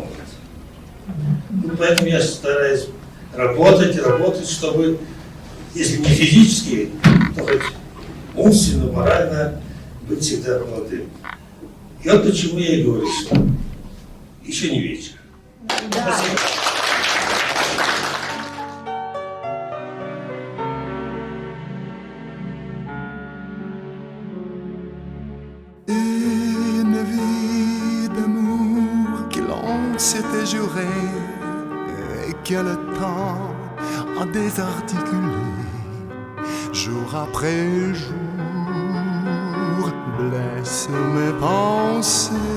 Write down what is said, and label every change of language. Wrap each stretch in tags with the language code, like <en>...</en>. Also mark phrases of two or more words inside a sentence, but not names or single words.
<ru>Ну, поэтому я стараюсь работать, чтобы, если не физически, то хоть умственно, морально быть всегда молодым. И вот почему я и говорю, что еще не вечер. Спасибо.</ru> <fr>Une vie d'amour que l'on s'était juré et que le temps a désarticulé jour après jour blesse mes pensées.</fr>